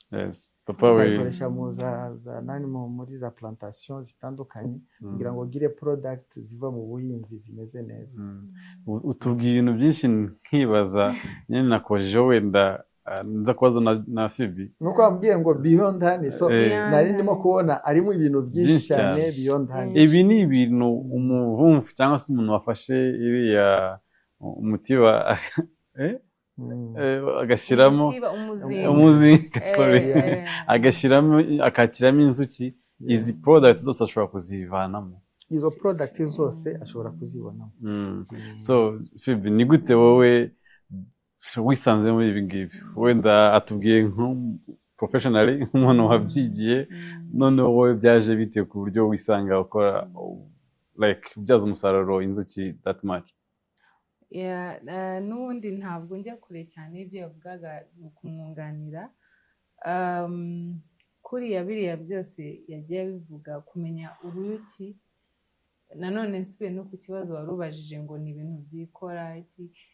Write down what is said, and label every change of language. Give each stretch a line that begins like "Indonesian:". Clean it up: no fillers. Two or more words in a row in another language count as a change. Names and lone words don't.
Kinyarwanda: Ukakoresha muri za plantation zitandukanye kugira ngo ugire product ziva mu buhinzi zimeze neza. Utubwira ibintu byinshi nkibaza nyine nakojeje wenda nza kubaza na Phoebe. Nuko wambwiye ngo
English: beyond honey,
Kinyarwanda: so nari ndimo kubona arimo ibintu byinshi cyane
English: beyond honey.
Kinyarwanda: Ibi ni ibintu umuvumvu cyangwa se umuntu wafashe iriya umutiba agashyiramo umuzinga, agashyiramo akakiramo inzuki. Izi products zose ashobora kuzivanamo. Izo products zose ashobora kuzibonamo. So Phoebe, ni gute wowe wisanze muri ibi ngibi? Wenda atubwiye nko professionally nk'umuntu wabyigiye, none wowe byaje bite ku buryo wisanga ukora like ubyaza umusaruro inzuki
English: that much?
Kinyarwanda: N'ubundi ntabwo njya kure cyane ibyo yavugaga kumwunganira. Kuriya biriya byose yagiye bivuga kumenya uruyuki. Nanone nsubiye no ku kibazo warubajije ngo ni ibintu byikora iki.